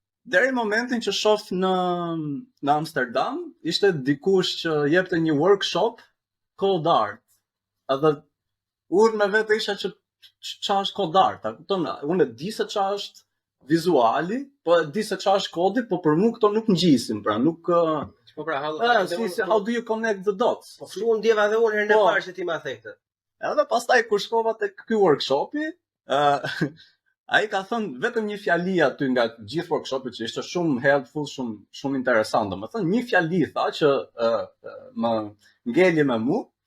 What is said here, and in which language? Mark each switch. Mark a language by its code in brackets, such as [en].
[sq] Deri momentin që shoh në Amsterdam, ishte dikush që jepte një workshop code art. Edhe unë me vete isha që ç'a është code art, a kupton? Unë e di se ç'a është vizuali, po e di se ç'a është kodi, po për mua këto nuk ngjisin, pra nuk po pra [en] how do you connect the dots? [sq] Po kështu unë ndjeva dhe unë herën e parë që ti ma the këtë. Edhe pastaj kur shkova tek ky workshopi, ai ka thënë vetëm një fjali aty nga gjithë workshopi që ishte shumë helpful, shumë interesant, domethënë një fjali tha që më ngeli me mua.